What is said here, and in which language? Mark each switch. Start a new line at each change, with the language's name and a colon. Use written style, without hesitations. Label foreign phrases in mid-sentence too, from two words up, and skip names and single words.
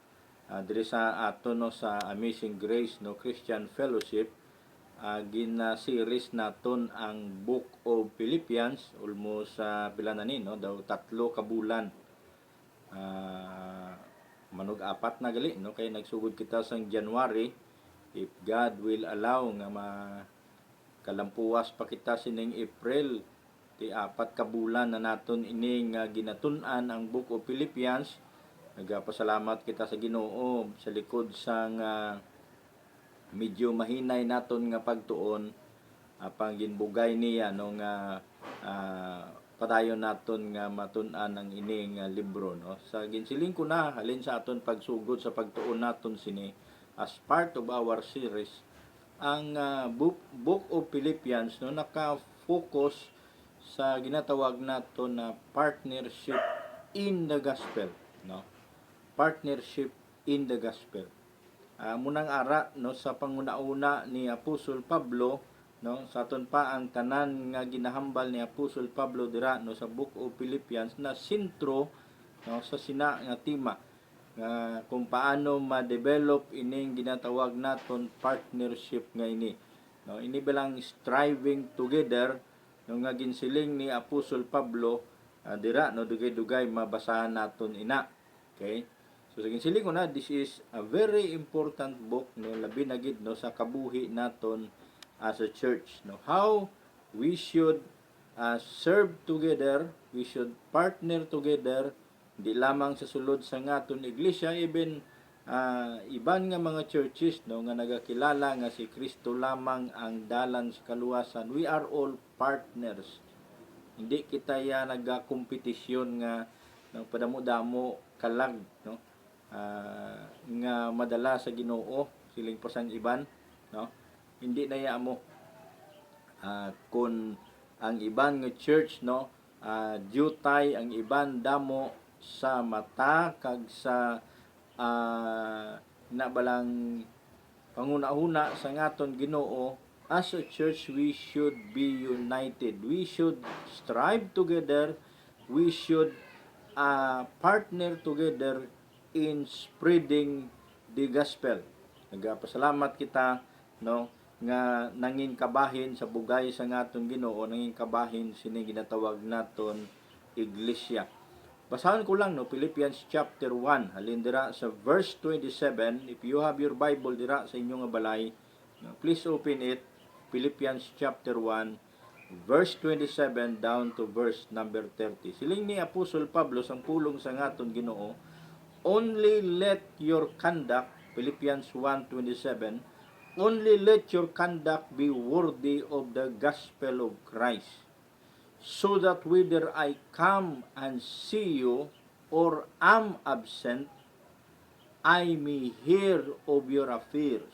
Hiligaynon: Diri sa aton no sa Amazing Grace no Christian Fellowship, gina-series naton ang Book of Philippians almost sa pila na ni no daw 3 ka bulan. Manog 4 na gali no kay nagsugod kita sang January,
English: if God will allow
Hiligaynon: nga kalampuas pa kita sining April, ti 4 ka bulan na naton ini nga ginatun-an ang Book of Philippians. Nagapasalamat kita sa Ginoo sa likod sang medyo mahinay naton nga pagtuon, apang ginbugay niya no nga padayon naton nga matun-an ang ini nga libro no. Sa ginsiling ko na halin sa aton pagsugod sa pagtuon naton sini
English: as part of our series,
Hiligaynon: ang Book of Philippians no naka-focus sa ginatawag naton na
English: partnership in the gospel
Hiligaynon: no.
English: Partnership in the gospel.
Hiligaynon: Munang ara no sa panguna-una ni Apostol Pablo no sa aton pa ang tanan nga ginahambal ni Apostol Pablo dira no sa Book of Philippians na sentro no sa sina nga tema nga kung paano ma-develop ining ginatawag naton partnership nga ini no. Ini bilang
English: striving together
Hiligaynon: no nga ginsiling ni Apostol Pablo dira no dugay-dugay mabasahan naton ina. Okay? So sa ginsiling ko na,
English: this is a very important book
Hiligaynon: no labi na gid no sa kabuhi naton
English: as a church no. How we should serve together, we should partner together,
Hiligaynon: di lamang sa sulod sa ngaton iglesia, even iban nga mga churches no nga nagakilala nga si Kristo lamang ang dalan sa kaluwasan.
English: We are all partners.
Hiligaynon: Hindi kita ya nagakompetisyon nga ng padamo-damo kalag no. Nga madala sa Ginoo siling pasang iban no. Hindi na ya mo kun ang iban nga church no jutay ang iban damo sa mata kag sa nabalang panguna-una sa ngaton Ginoo.
English: As a church, we should be united. We should strive together. We should partner together in spreading the gospel.
Hiligaynon: Nagapasalamat kita no nga nangin kabahin sa bugay sa ngaton Ginoo, nangin kabahin sini ginatawag naton iglesia. Basahan ko lang no Philippians chapter 1 halin dira sa verse 27.
English: If you have your Bible
Hiligaynon: dira sa inyong balay,
English: please open it. Philippians chapter 1 verse 27 down to verse number 30.
Hiligaynon: Siling ni Apostol Pablo sang pulong sa ngaton Ginoo,
English: only let your conduct, Philippians 1:27, only let your conduct be worthy of the gospel of Christ, so that whether I come and see you or am absent, I may hear of your affairs.